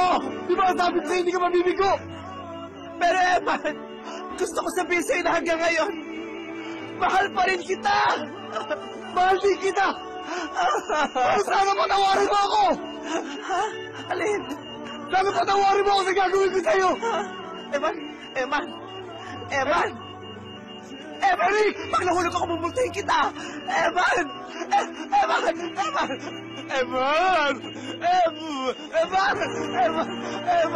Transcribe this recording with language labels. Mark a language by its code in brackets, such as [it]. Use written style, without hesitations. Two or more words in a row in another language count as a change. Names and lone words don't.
[tl] Di ba sabi ko sa'yo, hindi ka mabibigo? Pero Eman, gusto ko sabihin sa'yo na hanggang ngayon, mahal pa rin kita! Mahal din kita! Sana patawarin mo ako! Ha? Alin? Sana patawarin mo ako sa gagawin ko sa'yo! Eman! Eman! Eman! Eman! Pag nahulog ako, bubultahin kita! Eman! Eman! Eman! Eman! Eman! Eman! Eman!